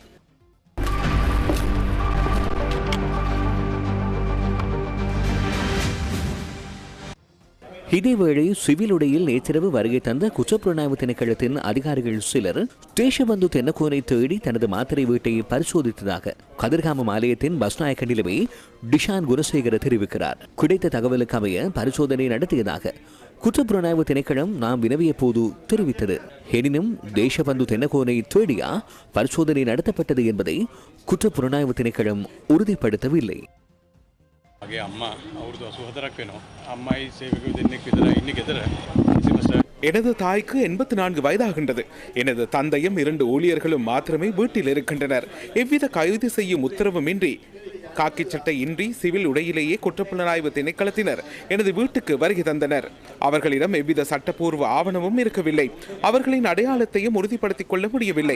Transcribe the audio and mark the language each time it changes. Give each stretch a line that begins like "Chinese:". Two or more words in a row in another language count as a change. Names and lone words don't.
Tamil: இதேவேளை சிவில் உடையில் நேற்றிரவு வருகை தந்த குற்றப்புலனாய்வு திணைக்களத்தின் அதிகாரிகள் சிலர் தேசபந்து தென்னகோனை தேடி தனது மாத்திரை வீட்டை பரிசோதித்ததாக கதிர்காமம் ஆலயத்தின் பஸ்நாயக்க நிலைமை டிஷான் குணசேகர தெரிவிக்கிறார். கிடைத்த தகவலுக்கு அமைய பரிசோதனை நடத்தியதாக குற்றப்புலனாய்வு திணைக்களம் நாம் வினவிய போது தெரிவித்தது. எனினும் தேசபந்து தென்னகோனை தேடியா பரிசோதனை நடத்தப்பட்டது என்பதை குற்றப்புலனாய்வு திணைக்களம் உறுதிப்படுத்தவில்லை.
Sinhala: මගේ අම්මා අවුරුදු 84ක් වෙනවා. අම්මයි සේවකයෝ දෙන්නෙක් විතරයි ඉන්නේ ගෙදර.
Tamil: எனது தாய்க்கு 84 வயதாகின்றது. எனது தந்தையும் 2 ஊழியர்களும் மாத்திரமே வீட்டில் இருக்கின்றனர். எவ்வித கைது செய்யும் உத்தரவுமின்றி காக்கி சட்டை இன்றி சிவில் உடையிலேயே குற்றப்புலனாய்வு திணைக்களத்தினர் எனது வீட்டுக்கு வருகை தந்தனர். அவர்களிடம் எவ்வித சட்டப்பூர்வ ஆவணமும் இருக்கவில்லை. அவர்களின் அடையாளத்தையும் உறுதிப்படுத்திக் கொள்ள முடியவில்லை.